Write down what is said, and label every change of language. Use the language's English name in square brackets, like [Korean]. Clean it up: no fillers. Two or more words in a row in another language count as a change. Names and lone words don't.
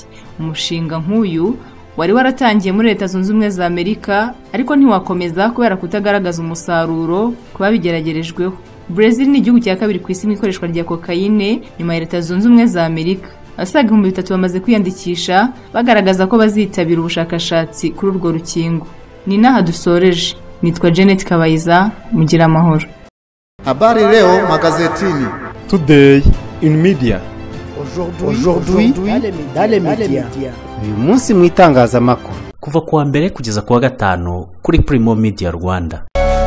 [Kinyarwanda] Umushinga nk'uyu wari waratangiye muri Leta Zunze Ubumwe za Amerika, ariko ntiwakomeza kubera kutagaragaza umusaruro kuba bigeragerejweho. Brazil ni igihugu cya kabiri ku isi mu ikoreshwa rya cocaine nyuma ya Leta Zunze Ubumwe za Amerika. Abasaga 3,000 bamaze kwiyandikisha bagaragaza ko bazitabira ubushakashatsi kuri urwo rukingo. Ni naha dusoreje. Nitwa Janet Kabayiza, mugira amahoro. [Swahili] Habari leo magazetini. [English] Today in media. [French] Aujourd'hui dans les médias. [Kinyarwanda] Uyu munsi mu itangazamakuru. Kuva kuwa mbere kugeza kuwa gatanu kuri Primo Media Rwanda.